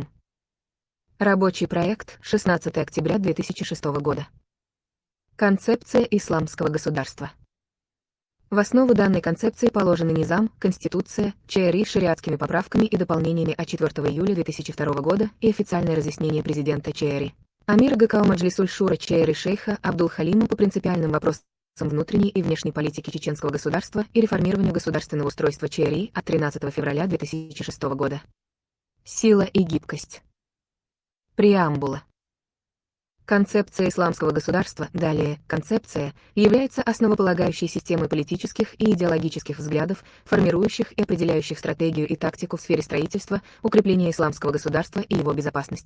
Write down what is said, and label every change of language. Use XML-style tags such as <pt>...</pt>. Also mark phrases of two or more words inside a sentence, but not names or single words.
<ru>Рабочий проект, 16 октября 2006 года. Концепция исламского государства. В основу данной концепции положены низам, конституция, ЧРИ с шариатскими поправками и дополнениями от 4 июля 2002 года и официальное разъяснение президента ЧРИ. Амир ГКО Маджлисуль-Шура ЧРИ шейха Абдул-Халима по принципиальным вопросам внутренней и внешней политики чеченского государства и реформированию государственного устройства ЧРИ от 13 февраля 2006 года. Сила и гибкость. Преамбула. Концепция исламского государства, далее, концепция, является основополагающей системой политических и идеологических взглядов, формирующих и определяющих стратегию и тактику в сфере строительства, укрепления исламского государства и его безопасности.</ru>